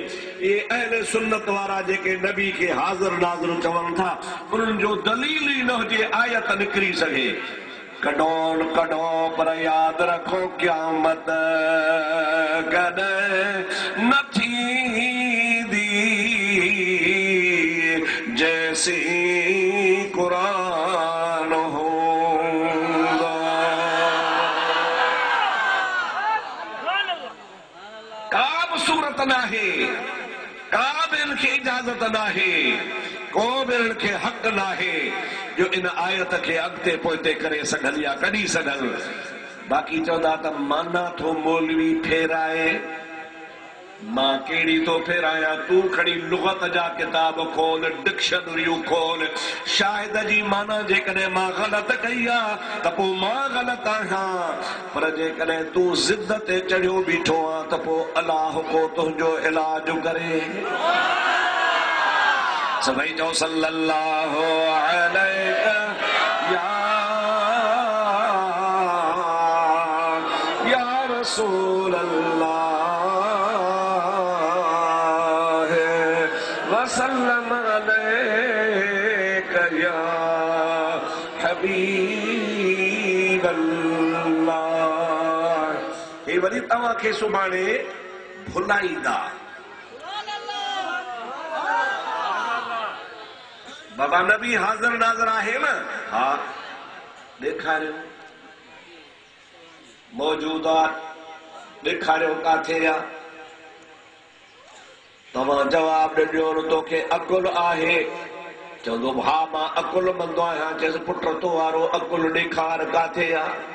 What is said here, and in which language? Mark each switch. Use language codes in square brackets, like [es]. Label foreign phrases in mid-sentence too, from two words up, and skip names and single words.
[sd] ये अहले सुन्नत वारा जेके नबी खे हाज़िर नाज़िर चवनि था उन्हनि जो दलील ई न हुजे आयत निकिरी सघे। कढो कढो पर यादि रखो क़यामत कॾहिं न थींदी जैसी कुरान होगा। का बि सूरत नाहे का बि इनखे इजाज़त नाहे को बि इनखे हक़ नाहे जो इन आयत खे अॻिते पोइते करे सघनि या कढी सघनि। बाक़ी चवंदा त माना थो मौलवी फेराए मां कहिड़ी थो फेरायां तूं खणी लुग़त जा किताब खोल डिक्शनरियूं खोल शाहिद जी माना जेकॾहिं मां ग़लति कई आहे त पोइ मां ग़लति आहियां पर जेकॾहिं तूं ज़िद ते चढ़ियो बीठो आहे त पोइ अलाह को तुंहिंजो इलाज करे। सभई चओ [ar] صلى الله عليه يا رسول الله وسلم عليك يا حبيب الله. [sd] हे वरी तव्हां खे सुभाणे भुलाईंदा। बाबा नबी हाज़िर नाज़िर आहे न हा ॾेखारियो मौजूदात ॾेखारियो काथे आहे तव्हां जवाब ॾियो तोखे अकुल आहे चवंदो भाउ मां अकुल मंदो आहियां चएसि पुट तो वारो अकुल ॾेखार काथे आहे।